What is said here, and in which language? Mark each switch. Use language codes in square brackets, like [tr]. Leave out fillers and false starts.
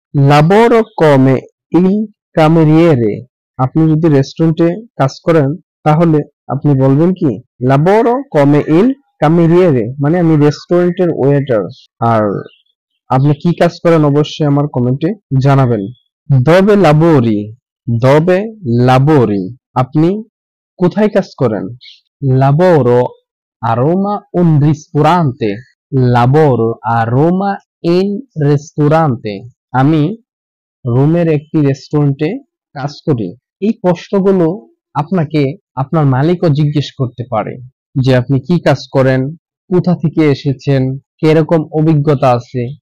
[it] lavoro come il cameriere. [bn] আপনি যদি রেস্টুরেন্টে কাজ করেন তাহলে আপনি বলবেন কি [it] lavoro come il cameriere [bn] মানে আমি রেস্টুরেন্টের ওয়েটার। আর আপনি কি কাজ করেন অবশ্যই আমার কমেন্টে জানাবেন। [it] dove lavori? dove lavori? [bn] আপনি কোথায় কাজ করেন? [it] lavoro a Roma un ristorante. lavoro a Roma in ristorante. [bn] আমি রোমের একটি রেস্টুরেন্টে কাজ করি। এই প্রশ্নগুলো আপনাকে আপনার মালিকও জিজ্ঞেস করতে পারে যে আপনি কি কাজ করেন, কোথা থেকে এসেছেন, কিরকম অভিজ্ঞতা আছে।